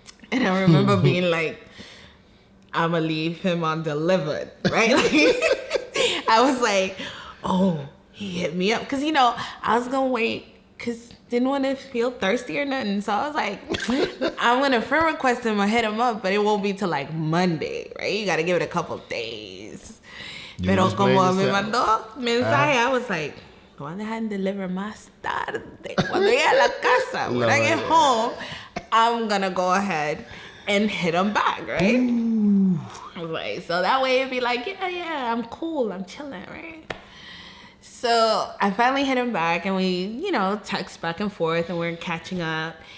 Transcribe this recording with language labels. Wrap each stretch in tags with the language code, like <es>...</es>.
<en>And I remember being like, I'ma leave him undelivered, right? I was like, oh, he hit me up. Because, you know, I was going to wait because didn't want to feel thirsty or nothing. So I was like, I'm going to friend request him or hit him up, but it won't be till like Monday, right? You got to give it a couple days.</en> <es>Pero como me mandó mensaje,</es> <en>I was like,</en> <es>voy a dejar en deliver más tarde. Cuando llegue a la casa,</es> <en>when I get home, I'm going to go ahead and hit him back, right? I was like, so that way it'd be like, yeah, I'm cool, I'm chilling, right? So I finally hit him back, and we, text back and forth, and we're catching up.</en>